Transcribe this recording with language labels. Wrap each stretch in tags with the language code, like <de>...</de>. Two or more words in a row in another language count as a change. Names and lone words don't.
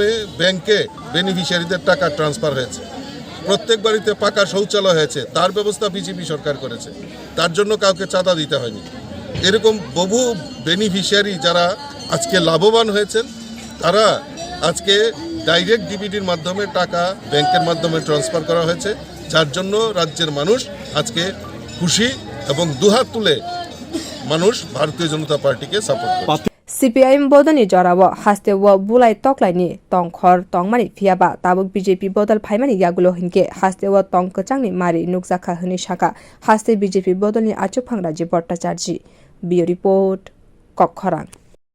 <bn>ব্যাংকে বেনিফিশিয়ারিদের টাকা ট্রান্সফার হয়েছে প্রত্যেক বাড়িতে পাকা শৌচালয় হয়েছে তার ব্যবস্থা বিজেপি সরকার করেছে তার জন্য কাউকে চাঁদা দিতে হয়নি এরকম বহু বেনিফিশিয়ারি যারা আজকে লাভবান হয়েছেন তারা আজকে ডাইরেক্ট ডিবিটির মাধ্যমে টাকা ব্যাংকের মাধ্যমে ট্রান্সফার করা হয়েছে যার জন্য রাজ্যের মানুষ আজকে খুশি এবং দুহাত তুলে মানুষ ভারতীয় জনতা পার্টিকে সাপোর্ট করে</bn> <trp>CPIM bodolni jorao haste wo bulai toklaini tongkhor tongmani phiaba tabuk BJP bodol phaimani yagulo hinke haste wo tongkachangni mari nukjakha hini saka haste BJP bodolni achuphang Rajib Bhatacharjee bio report kokthai</trp>